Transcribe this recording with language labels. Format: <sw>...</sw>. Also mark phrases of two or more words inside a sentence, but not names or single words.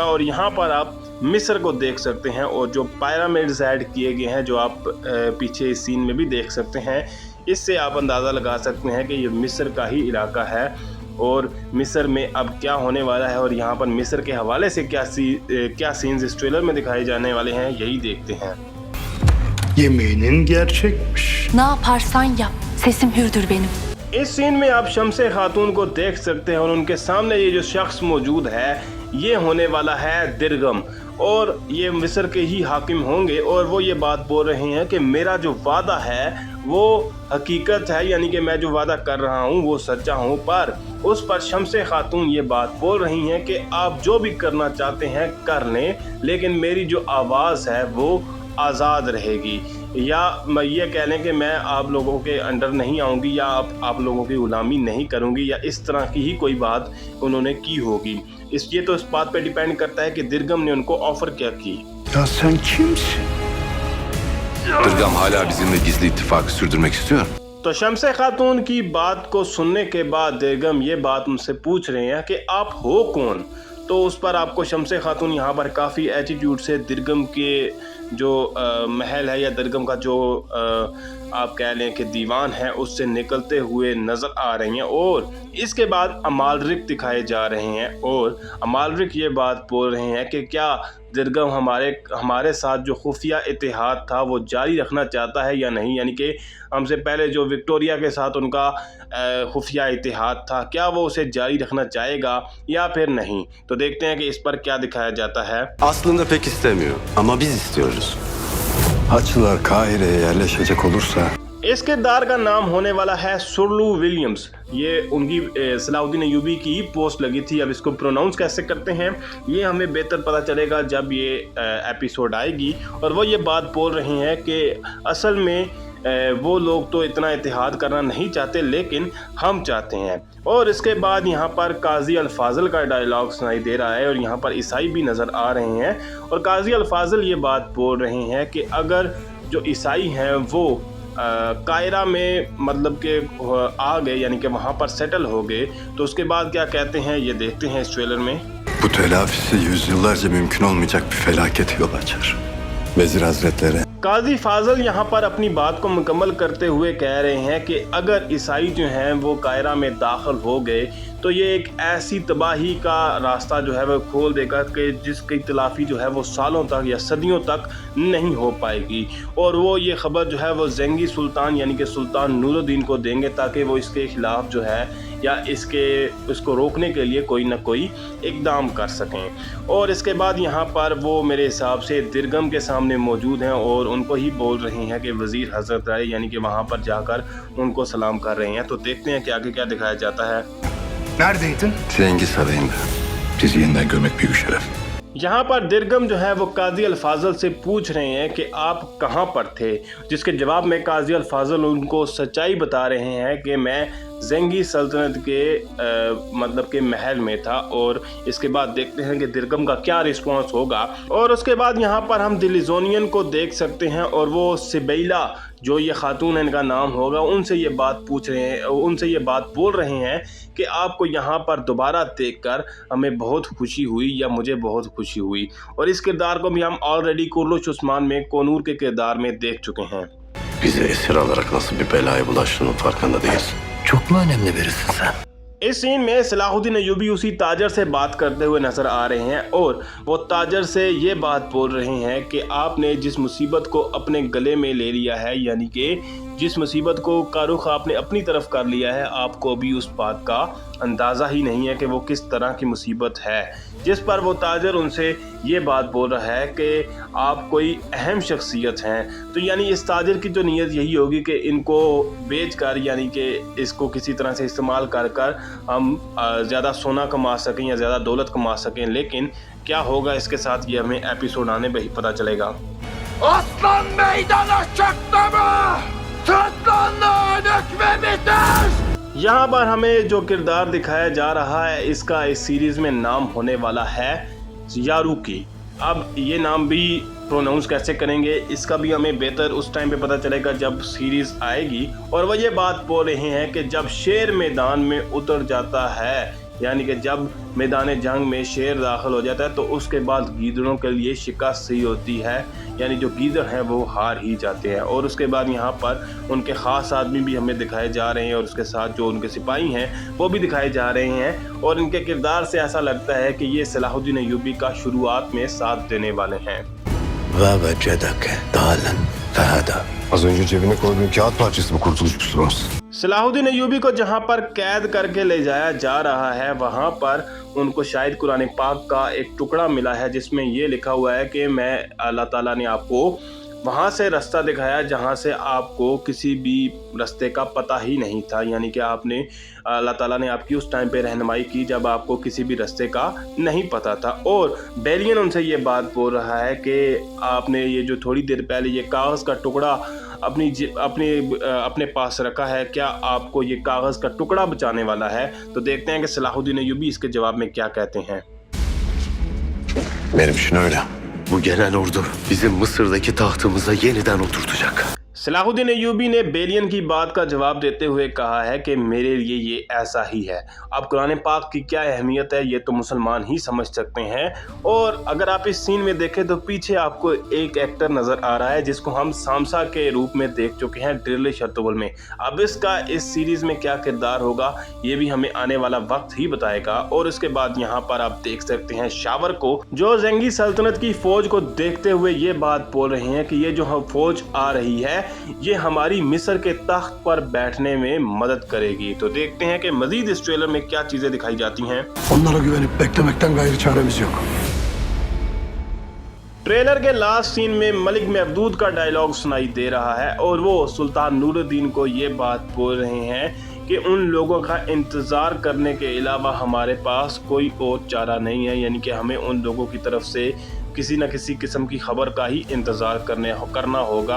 <hi>और यहाँ पर आप मिस्र को देख सकते हैं और जो</hi> <en>pyramids add</en> <hi>किए गए हैं जो आप पीछे इस सीन में भी देख सकते हैं, इससे आप अंदाज़ा लगा सकते हैं कि ये मिस्र का ही इलाका है और मिस्र में अब क्या होने वाला है और यहाँ पर मिस्र के हवाले से क्या सीन्स इस ट्रेलर में दिखाए जाने वाले हैं यही देखते हैं।</hi> <tr>Yeminin gerçekmiş. Ne yaparsan yap, sesim hürdür benim.</tr> <hi>इस सीन में आप शम्से खातून को देख सकते हैं और उनके सामने ये जो शख्स मौजूद है ये होने वाला है दिरगम और ये मिस्र के ही हाकिम होंगे। और वो ये बात बोल रहे हैं कि मेरा जो वादा है वो हकीकत है, यानी कि मैं जो वादा कर रहा हूँ वो सच्चा हूँ। पर उस पर शम्से खातून ये बात बोल रही हैं कि आप जो भी करना चाहते हैं कर लें, लेकिन मेरी जो आवाज़ है वो आज़ाद रहेगी, या मैं ये कह लें कि मैं आप लोगों के अंडर नहीं आऊँगी या आप लोगों की ग़ुलामी नहीं करूँगी, या इस तरह की ही कोई बात उन्होंने की होगी। ये तो इस बात पे डिपेंड करता है कि दिरगम ने उनको ऑफ़र क्या की।</hi> <tr>Ya sen kimsin? Dırgam hala bizimle gizli ittifakı sürdürmek istiyor.</tr> <hi>तो शम्से खातून की बात को सुनने के बाद दिरगम ये बात उनसे पूछ रहे हैं कि आप हो कौन। तो उस पर आपको शम्से खातून यहाँ पर काफ़ी एटीट्यूड से दिरगम के जो महल है या दिरगम का जो आप कह लें कि दीवान है उससे निकलते हुए नज़र आ रही हैं। और इसके बाद अमालरिक दिखाए जा रहे हैं और अमालरिक ये बात बोल रहे हैं कि क्या दिरगम हमारे साथ जो खुफिया इतिहाद था वो जारी रखना चाहता है या नहीं, यानी कि हमसे पहले जो विक्टोरिया के साथ उनका खुफिया इतिहाद था, क्या वो उसे जारी रखना चाहेगा या फिर नहीं। तो देखते हैं कि इस पर क्या दिखाया जाता है।</hi> <tr>Aslında pek istemiyor ama biz istiyoruz. Haçlılar Kahire'ye yerleşecek olursa</tr> <hi>इस किरदार का नाम होने वाला है सुरलू विलियम्स। ये उनकी सलाहुद्दीन अय्यूबी की पोस्ट लगी थी। अब इसको प्रोनाउंस कैसे करते हैं ये हमें बेहतर पता चलेगा जब ये एपिसोड आएगी। और वो ये बात बोल रहे हैं कि असल में वो लोग तो इतना इतिहाद करना नहीं चाहते लेकिन हम चाहते हैं। और इसके बाद यहाँ पर काजी अल-फाज़ल का डायलॉग सुनाई दे रहा है और यहाँ पर ईसाई भी नज़र आ रहे हैं। और काजी अल-फाज़ल ये बात बोल रहे हैं कि अगर जो ईसाई हैं वो कायरा में मतलब कि आ गए, यानी कि वहाँ पर सेटल हो गए, तो उसके बाद क्या कहते हैं ये देखते हैं इस ट्रेलर में।</hi> <tr>bu telafisi yüzyıllarca mümkün olmayacak bir felakete yol açar. Vezir Hazretleri</tr> <hi>काजी फाजल यहाँ पर अपनी बात को मुकम्मल करते हुए कह रहे हैं कि अगर ईसाई जो हैं वो कायरा में दाखिल हो गए तो ये एक ऐसी तबाही का रास्ता जो है वो खोल देगा कि जिसकी तलाफ़ी जो है वो सालों तक या सदियों तक नहीं हो पाएगी। और वो ये ख़बर जो है वो ज़ेंगी सुल्तान यानी कि सुल्तान नूरुद्दीन को देंगे ताकि वो इसके ख़िलाफ़ जो है या इसको रोकने के लिए कोई ना कोई इक़दाम कर सकें। और इसके बाद यहाँ पर वो मेरे हिसाब से दिरगम के सामने मौजूद हैं और उनको ही बोल रही हैं कि वज़ीर हज़रत आए, यानी कि वहाँ पर जाकर उनको सलाम कर रहे हैं। तो देखते हैं कि आगे क्या दिखाया जाता है।</hi> <tr>neredeydin? Zengi Sarayı'nda. Sizi yeniden görmek büyük şeref.</tr> <hi>यहाँ पर दिरगम जो है वो काजी अल-फाज़ल से पूछ रहे हैं कि आप कहाँ पर थे, जिसके जवाब में काजी अल-फाज़ल उनको सच्चाई बता रहे हैं कि मैं ज़ेंगी सल्तनत के मतलब के महल में था। और इसके बाद देखते हैं कि दिरगम का क्या रिस्पांस होगा। और उसके बाद यहाँ पर हम दिलिज़ोनियन को देख सकते हैं और वो सिबैला जो ये खातून है इनका नाम होगा, उनसे ये बात पूछ रहे हैं, उनसे ये बात बोल रहे हैं कि आपको यहाँ पर दोबारा देखकर हमें बहुत खुशी हुई या मुझे बहुत खुशी हुई। और इस किरदार को भी हम ऑलरेडी कुर्लुश उस्मान में कोनूर के किरदार में देख चुके हैं।</hi> <tr>Bize esir alarak nasıl bir belaya bulaştığının farkında değilsin. Çok mu önemli birisin sen?</tr> <hi>इस सीन में सलाहुद्दीन अय्यूबी उसी ताजर से बात करते हुए नज़र आ रहे हैं और वो ताजर से ये बात बोल रहे हैं कि आपने जिस मुसीबत को अपने गले में ले लिया है, यानी कि जिस मुसीबत को का रुख आपने अपनी तरफ कर लिया है, आपको अभी उस बात का अंदाज़ा ही नहीं है कि वो किस तरह की मुसीबत है। जिस पर वो ताजर उनसे ये बात बोल रहा है कि आप कोई अहम शख्सियत हैं। तो यानी इस ताजर की जो नीयत यही होगी कि इनको बेच कर, यानी कि इसको किसी तरह से इस्तेमाल कर कर हम ज़्यादा सोना कमा सकें या ज़्यादा दौलत कमा सकें। लेकिन क्या होगा इसके साथ ये हमें एपिसोड आने में ही पता चलेगा।</hi> <tr>Aslan meydana çıktı mı? Sırtlanlığı dökmemiştir!</tr> <hi>यहाँ पर हमें जो किरदार दिखाया जा रहा है इसका इस सीरीज़ में नाम होने वाला है यारूकी। अब ये नाम भी प्रोनाउंस कैसे करेंगे इसका भी हमें बेहतर उस टाइम पे पता चलेगा जब सीरीज़ आएगी। और वह ये बात बोल रहे हैं कि जब शेर मैदान में उतर जाता है, यानी कि जब मैदान जंग में शेर दाखिल हो जाता है तो उसके बाद गीदड़ों के लिए शिकस्त ही होती है, यानी जो गीदड़ हैं वो हार ही जाते हैं। और उसके बाद यहाँ पर उनके ख़ास आदमी भी हमें दिखाए जा रहे हैं और उसके साथ जो उनके सिपाही हैं वो भी दिखाए जा रहे हैं। और इनके किरदार से ऐसा लगता है कि ये सलाहुद्दीन अय्यूबी का शुरुआत में साथ देने वाले हैं।</hi> <tr>Az önce cebine koyduğun kağıt parçası mı Kurtuluş Pusulas?</tr> <hi>सलाहुद्दीन अय्यूबी को जहाँ पर कैद करके ले जाया जा रहा है वहाँ पर उनको शायद कुरान पाक का एक टुकड़ा मिला है जिसमें ये लिखा हुआ है कि मैं अल्लाह ताला ने आपको वहाँ से रास्ता दिखाया जहाँ से आपको किसी भी रास्ते का पता ही नहीं था, यानी कि आपने अल्लाह ताला ने आपकी उस टाइम पे रहनुमाई की जब आपको किसी भी रास्ते का नहीं पता था। और बेलियन उनसे ये बात बोल रहा है कि आपने ये जो थोड़ी देर पहले ये कागज़ का टुकड़ा अपने पास रखा है, क्या आपको ये कागज़ का टुकड़ा बचाने वाला है? तो देखते हैं कि सलाहुद्दीन अय्यूबी इसके जवाब में क्या कहते हैं।</hi> <tr>Benim için öyle. Bu gelen ordu bizim Mısır'daki tahtımıza yeniden oturtacak.</tr> <hi>सलाहुद्दीन अय्यूबी ने बेलियन की बात का जवाब देते हुए कहा है कि मेरे लिए ये ऐसा ही है। अब कुरान पाक की क्या अहमियत है ये तो मुसलमान ही समझ सकते हैं। और अगर आप इस सीन में देखें तो पीछे आपको एक एक्टर नज़र आ रहा है जिसको हम सामसा के रूप में देख चुके हैं ड्रिल शर्तुवल में। अब इसका इस सीरीज़ में क्या किरदार होगा ये भी हमें आने वाला वक्त ही बताएगा। और इसके बाद यहाँ पर आप देख सकते हैं शावर को, जो ज़ेंगी सल्तनत की फ़ौज को देखते हुए ये बात बोल रहे हैं कि ये जो फ़ौज आ रही है ये हमारी मिस्र के तख्त पर बैठने में मदद करेगी। तो देखते हैं कि मजीद इस ट्रेलर में क्या चीजें दिखाई जाती हैं।</hi> <tr>Onlara güvenip beklemekten gayrı çaremiz yok.</tr> <hi>ट्रेलर के</hi> <en>last scene</en> <hi>में मलिक महदूद का डायलॉग सुनाई दे रहा है और वो सुल्तान नूरुद्दीन को ये बात बोल रहे हैं कि उन लोगों का इंतज़ार करने के अलावा हमारे पास कोई और चारा नहीं है, यानी कि हमें उन लोगों की तरफ से किसी न किसी किस्म की खबर का ही इंतज़ार करना होगा।</hi>